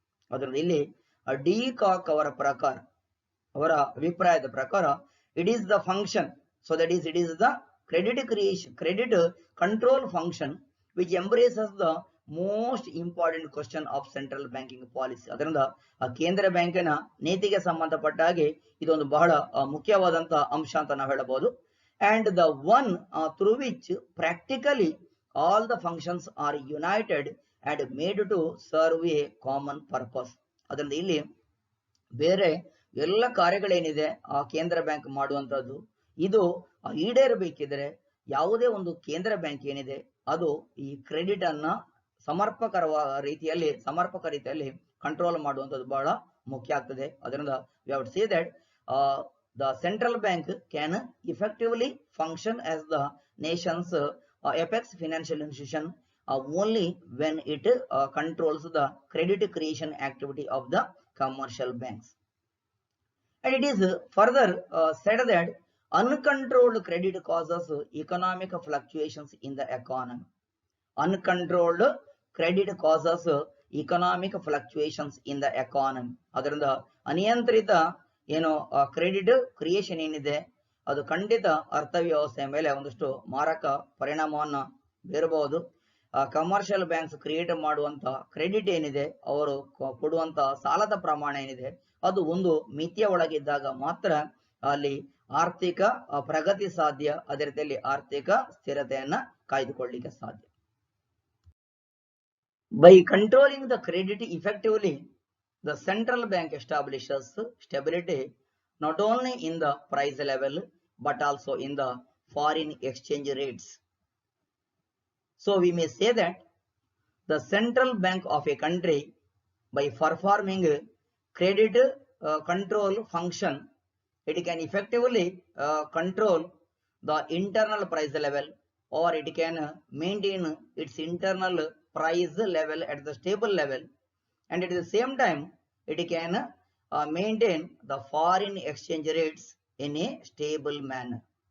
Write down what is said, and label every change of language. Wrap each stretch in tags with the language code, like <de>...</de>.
<kn>ಅದರಲ್ಲಿ ಇಲ್ಲಿ D cock ಅವರ ಪ್ರಕಾರ, ಅವರ ಅಭಿಪ್ರಾಯದ ಪ್ರಕಾರ,</kn> <en>it is the function, so that is it is the credit control function which embraces the most important question of central banking policy.</en> <kn>ಅದರಿಂದ ಕೇಂದ್ರ ಬ್ಯಾಂಕಿನ ನೀತಿಗೆ ಸಂಬಂಧಪಟ್ಟ ಹಾಗೆ ಇದೊಂದು ಬಹಳ ಮುಖ್ಯವಾದಂತಹ ಅಂಶ ಅಂತ ನಾವು ಹೇಳಬಹುದು.</kn> <en>And the one through which practically all the functions are united and made to serve a common purpose.</en> <kn>ಅದರಿಂದ ಇಲ್ಲಿ ಬೇರೆ ಎಲ್ಲ ಕಾರ್ಯಗಳೇನಿದೆ ಆ ಕೇಂದ್ರ ಬ್ಯಾಂಕ್ ಮಾಡುವಂತದ್ದು, ಇದು ಈಡೇರಬೇಕಿದ್ರೆ ಯಾವುದೇ ಒಂದು ಕೇಂದ್ರ ಬ್ಯಾಂಕ್ ಏನಿದೆ ಅದು ಈ ಕ್ರೆಡಿಟ್ ಅನ್ನ ಸಮರ್ಪಕ ರೀತಿಯಲ್ಲಿ ಕಂಟ್ರೋಲ್ ಮಾಡುವಂತದ್ದು ಬಹಳ ಮುಖ್ಯ ಆಗ್ತದೆ. ಅದರಿಂದ</kn> <en>we have to say that the central bank can effectively function as the nation's apex financial institution only when it controls the credit creation activity of the commercial banks. And it is further said that uncontrolled credit causes economic fluctuations in the economy. Uncontrolled credit causes economic fluctuations in the economy.</en> <kn>ಅದರಿಂದ ಅನಿಯಂತ್ರಿತ ಏನು credit creation ಏನಿದೆ ಅದು ಖಂಡಿತ ಅರ್ಥವ್ಯವಸ್ಥೆಯ ಮೇಲೆ ಒಂದಷ್ಟು ಮಾರಕ ಪರಿಣಾಮವನ್ನು ಬೀರಬಹುದು. ಕಮರ್ಷಿಯಲ್ ಬ್ಯಾಂಕ್ಸ್ ಕ್ರಿಯೇಟ್ ಮಾಡುವಂತ ಕ್ರೆಡಿಟ್ ಏನಿದೆ, ಅವರು ಕೊಡುವಂತ ಸಾಲದ ಪ್ರಮಾಣ ಏನಿದೆ, ಅದು ಒಂದು ಮಿತಿಯ ಒಳಗಿದ್ದಾಗ ಮಾತ್ರ ಅಲ್ಲಿ ಆರ್ಥಿಕ ಪ್ರಗತಿ ಸಾಧ್ಯ, ಅದೇ ರೀತಿಯಲ್ಲಿ ಆರ್ಥಿಕ ಸ್ಥಿರತೆಯನ್ನ ಕಾಯ್ದುಕೊಳ್ಳಲಿಕ್ಕೆ ಸಾಧ್ಯ.</kn> <en>By controlling the credit effectively, the central bank establishes stability not only in the price level but also in the foreign exchange rates. So we may say that the central bank of a country, by performing credit control function, it can effectively control the internal price level, or it can maintain its internal price level at the stable level, and at the same time it can maintain the foreign exchange rates in a stable manner.</en>